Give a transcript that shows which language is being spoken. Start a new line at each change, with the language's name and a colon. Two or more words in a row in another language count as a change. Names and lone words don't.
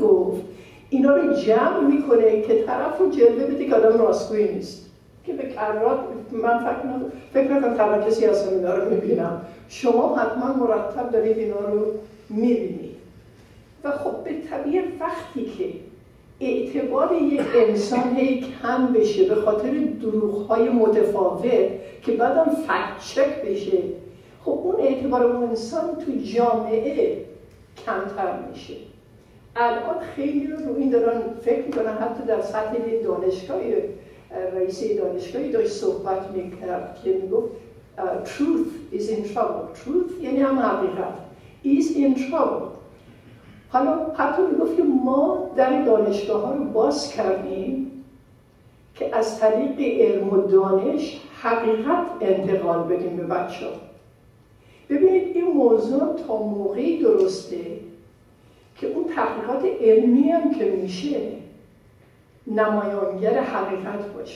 Persian: گفت، اینا رو جمع میکنه که طرف رو جلوه بده که آدم راستگویی نیست که به کرات من فکر نکنم تنها کسی هستم اینا رو میبینم، شما حتما مرتب دارید اینا رو میبینید و خب به طبیعه وقتی که اعتبار یک انسان کم بشه به خاطر دروغ‌های متفاوت که بعدم فکت چک بشه، خب اون اعتبار اون انسان تو جامعه کمتر میشه. الان خیلی رو این دارن فکر میکنن، حتی در سطح دانشگاهی رئیس دانشگاهی داشت صحبت میکرد که میگفت
English: truth is in trouble.
Persian: truth یعنی هم حقیقت،
English: is in trouble.
Persian: حالا حتی میگفت که ما در دانشگاه ها رو باز کردیم که از طریق علم و دانش حقیقت انتقال بدیم به بچه ها. ببینید این موضوع تا موقعی درسته که اون تحقیقات علمی هم که میشه نمایانگر حقیقت باشه.